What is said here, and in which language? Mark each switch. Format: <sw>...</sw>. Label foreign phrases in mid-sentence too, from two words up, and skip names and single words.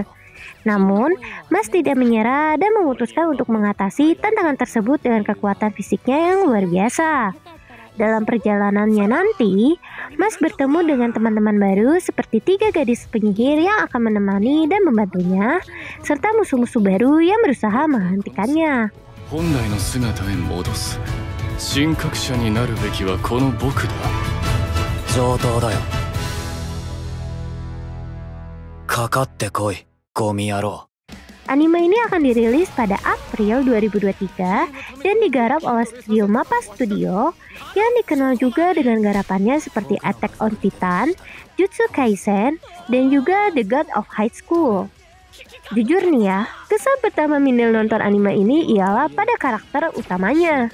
<id>Namun, Mas tidak menyerah dan memutuskan untuk mengatasi tantangan tersebut dengan kekuatan fisiknya yang luar biasa. Dalam perjalanannya nanti, Mas bertemu dengan teman-teman baru seperti 3 gadis penyihir yang akan menemani dan membantunya, serta musuh-musuh baru yang berusaha menghentikannya.</id> <ja>本来の姿へ戻す神格者になるべきはこの僕だ上等だよかかってこいゴミ野郎</ja> <id>Anime ini akan dirilis pada April 2023 dan digarap oleh studio MAPPA Studio yang dikenal juga dengan garapannya seperti Attack on Titan, Jujutsu Kaisen, dan juga The God of High School. Jujur nih ya, kesan pertama Mindel nonton anime ini ialah pada karakter utamanya.</id>